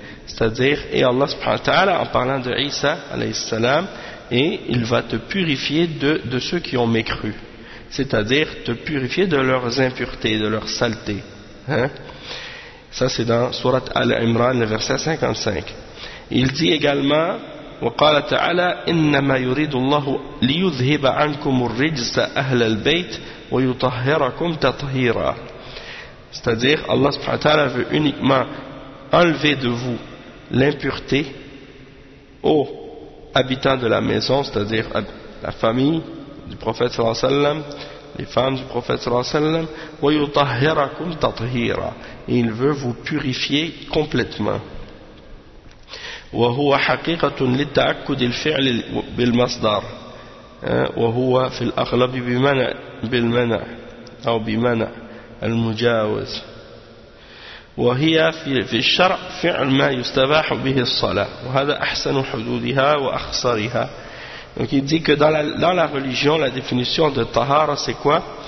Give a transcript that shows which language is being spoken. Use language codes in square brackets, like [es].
[fr] C'est-à-dire, et Allah subhanahu wa ta'ala, en parlant de Isa alayhi salam, et il va te purifier de ceux qui ont mécru. C'est-à-dire te purifier de leurs impuretés, de leurs saletés. Hein? Ça, c'est dans Surat Al-Imran, le verset 55. Il dit également, [ar] وقال تعالى إنما يريد الله ليذهب عنكم الرجس أهل البيت ويطهركم تطهيرا. [fr] C'est-à-dire, Allah subhanahu wa ta'ala veut uniquement enlever de vous l'impureté aux habitants de la maison, c'est-à-dire la famille du prophète sallallahu alayhi wa sallam, les femmes du prophète sallallahu alayhi wa sallam, [ar] وَيُطَهِّرَكُمْ تَطْهِيرًا. [fr] Et il veut vous purifier complètement. [ar] وَهُوَ حَقِيقَةٌ لِلْتَعَكُّدِ الْفِعْلِ بِالْمَصْدَرِ وَهُوَ فِي الْأَغْلَبِ بِالْمَنَعِ أو بِمَنَعِ المجاوز. وهي في الشرع فعل ما يستباح به الصلاة وهذا أحسن حدودها وأخصرها. [fr] Donc il dit que dans la religion, la définition de tahara, c'est quoi?